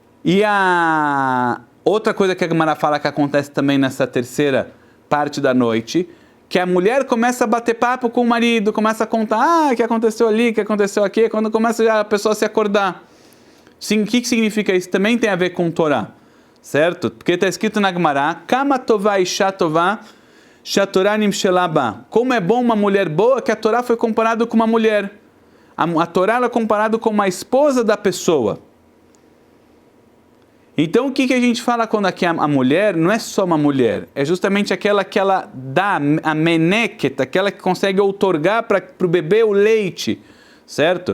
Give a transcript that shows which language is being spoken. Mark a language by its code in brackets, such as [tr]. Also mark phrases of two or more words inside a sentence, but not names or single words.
[pt] E a outra coisa que a Gemara fala que acontece também nessa terceira parte da noite, que a mulher começa a bater papo com o marido, começa a contar, o que aconteceu ali, o que aconteceu aqui, quando começa a pessoa a se acordar. Sim, o que significa isso? Também tem a ver com Torá, certo? Porque está escrito na Gemara, [he] כמה טובה אשה טובה, שהתורה נמשלה בה. [pt] Como é bom uma mulher boa, que a Torá foi comparada com uma mulher. A Torá é comparada com uma esposa da pessoa. Então, o que a gente fala quando aqui a mulher não é só uma mulher, é justamente aquela que ela dá a meneket, aquela que consegue outorgar para o bebê o leite, certo?